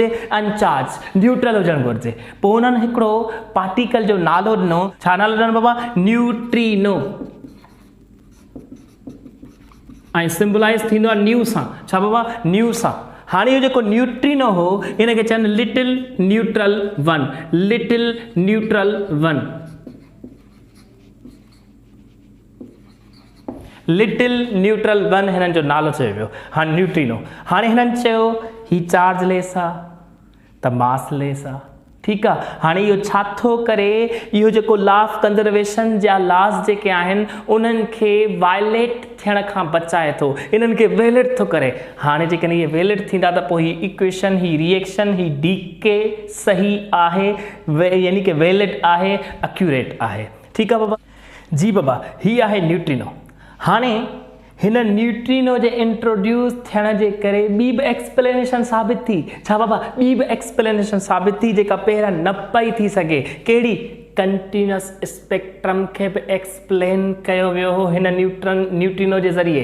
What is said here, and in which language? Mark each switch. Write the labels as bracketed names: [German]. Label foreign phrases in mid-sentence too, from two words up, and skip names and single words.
[Sindhi] अनचार्ज, न्यूट्रल हुजणु घुरिजे। पोइ हुननि हिकिड़ो पार्टिकल जो नालो ॾिनो। छा नालो ॾिनो बाबा? न्यूट्रिनो, ऐं सिंबलाइज़ थींदो आहे न्यू सां। छा बाबा? न्यू सां। हाणे इहो जेको न्यूट्रिनो हो हिनखे चवनि [English] little neutral one, little neutral one, little neutral one [Sindhi] हिननि जो नालो चयो वियो। हाणे न्यूट्रिनो, हाणे हिननि चयो ही चार्ज लेस आहे त मास लेस आहे। ठीकु आहे, हाणे इहो छा थो करे, इहो जेको [English] law of conservation [Sindhi] जा लॉस जेके आहिनि उन्हनि खे वायलेट थियण खां बचाए थो, इन्हनि खे वैलिड थो करे। हाणे जेकॾहिं इहे वैलिड थींदा त पोइ ही इक्वेशन, ही रिएक्शन, ही डीके सही आहे, यानी कि वैलिड आहे, एक्यूरेट आहे। ठीकु आहे बाबा? जी बाबा, ही आहे न्यूट्रिनो। हाणे हिन न्यूट्रिनो जे इंट्रोड्यूस थियण जे करे ॿी बि एक्सप्लेनेशन साबित थी। छा बाबा? ॿी बि एक्सप्लेनेशन साबित थी जेका पहिरियां न पई थी सघे। कहिड़ी? [English] continuous spectrum [Sindhi] खे बि एक्सप्लेन कयो वियो हो हिन न्यूट्रिनो जे ज़रिए।